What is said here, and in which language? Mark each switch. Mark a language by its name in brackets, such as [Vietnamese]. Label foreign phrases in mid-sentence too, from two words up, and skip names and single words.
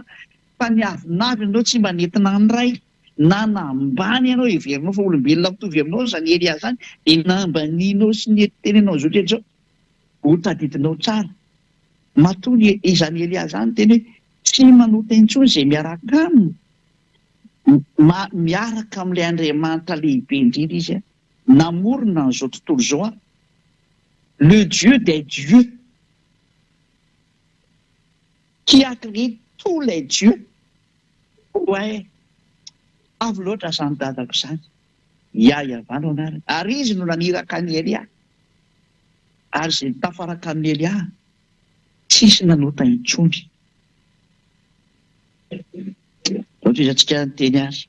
[Malagasy] Fa ny avinavy ianao tsy mba nentina ny ray na nambany ianao heverinao fa olombelona mitovy aminao izany Elia izany dia nambanianao sy ny tenenao izao rehetra izao. Ho tadidinao tsara. Matoa izany Elia izany teny hoe tsy manota intsony izay miaraka aminy. Miaraka amin'ilay Andriamanitra lehibe indrindra izy namorona n'izao tontolo izao [French] le Dieu des dieux qui a créé tous les dieux. [Malagasy] Ouais, avy loatra izany dadako izany. Iavana anarany. Ary izy no naniraka ny Elia. Ary izay tafaraka amin'ny Elia tsisy nanota intsony. Ohatra izantsika nyteny azy.